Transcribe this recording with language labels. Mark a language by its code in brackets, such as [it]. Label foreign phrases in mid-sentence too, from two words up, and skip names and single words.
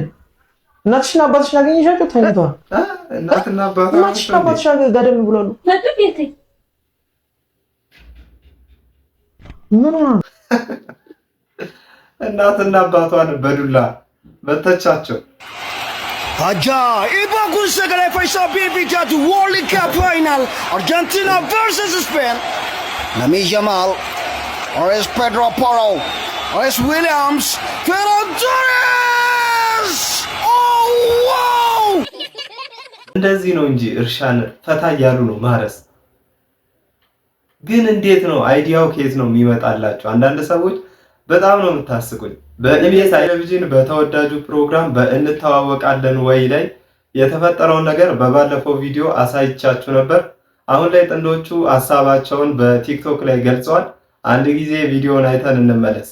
[am] እናትሽና አባትሽን አገኘሻቸው? ተኝተዋል። እናትና አባትሽ ጋደም ብሏሉ። ምን ሆነ? እናትና አባቷን በዱላ መተቻቸው። [om] Ajaiba kun sagalee fayyisaa birbitaatu [en] World Cup Final [om] Argentina versus Spain. Lamine Yamal, R.S. Pedro Porro, R.S. Williams, Ferran Torres. [en] Oh wow! [am] እንደዚህ ነው እንጂ እርሻን ፈታ እያሉ ነው ማረስ። ግን እንዴት ነው አይዲያው ከየት ነው የሚመጣላችሁ? አንዳንድ ሰዎች በጣም ነው የምታስቁኝ። በኢቢኤስ ቴሌቪዥን በተወዳጁ ፕሮግራም በእንተዋወቃለን ወይ ላይ የተፈጠረውን ነገር በባለፈው ቪዲዮ አሳይቻችሁ ነበር። አሁን ላይ ጥንዶቹ ሐሳባቸውን በቲክቶክ ላይ ገልጸዋል። አንድ ጊዜ ቪዲዮን አይተን እንመለስ።